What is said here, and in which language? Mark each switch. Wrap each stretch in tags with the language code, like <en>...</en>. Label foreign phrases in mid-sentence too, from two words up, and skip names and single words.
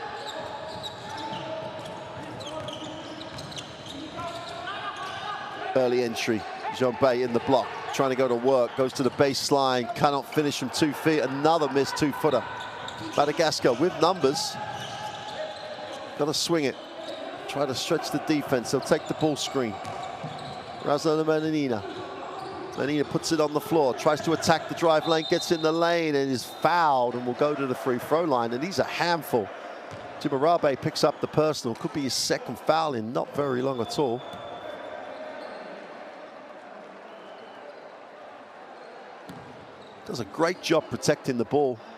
<en>Early entry. Jean Bay in the block. Trying to go to work, goes to the baseline, cannot finish from 2 feet. Another missed 2-footer. Madagascar with numbers. Got to swing it. Try to stretch the defense. They'll take the ball screen. Razana Mananina. Mananina puts it on the floor, tries to attack the drive lane, gets in the lane and is fouled and will go to the free throw line. And he's a handful. Zimbabwe picks up the personal. Could be his second foul in not very long at all. Does a great job protecting the ball.</en>